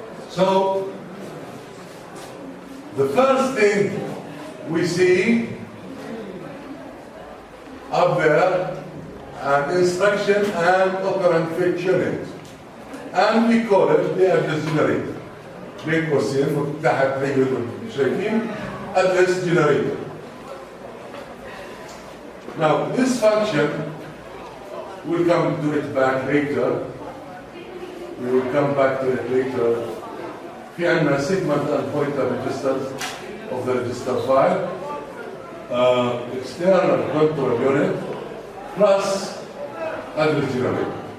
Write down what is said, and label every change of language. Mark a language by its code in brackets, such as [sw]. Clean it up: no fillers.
[en] So the first thing we see up there an instruction and operand fetch unit, and we call it the address generator. [ar] بين قوسين تحت هيكون شايفين address generator. [en] Now this function we'll come to it back later. We will come back to it later. [ar] في عندنا [en] segment and pointer registers of the register file, external control unit plus address generator.